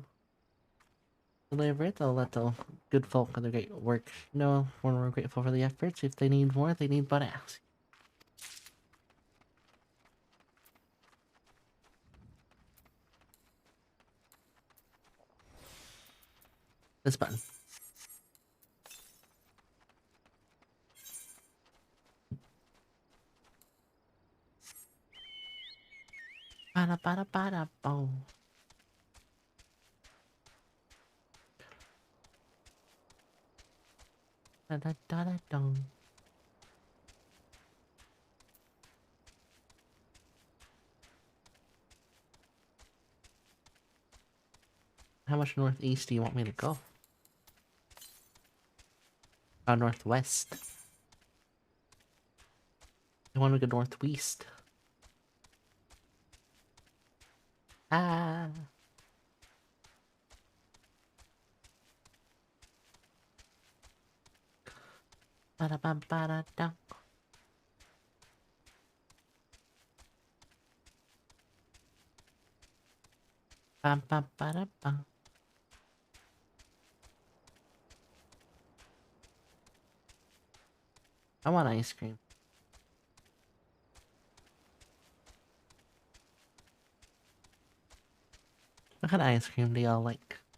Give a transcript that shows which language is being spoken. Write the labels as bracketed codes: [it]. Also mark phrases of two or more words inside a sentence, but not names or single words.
[en] Deliver it, I'll let the good folk of the great work know when we're grateful for the efforts. If they need more, they need but ask. This button. Bada bada bada boom. Da da da da dong. How much northeast do you want me to go? Northwest. I want to go northwest. Ah. Bada bam bada dong. Bam bam bada bam. I want ice cream. What kind of ice cream do y'all like?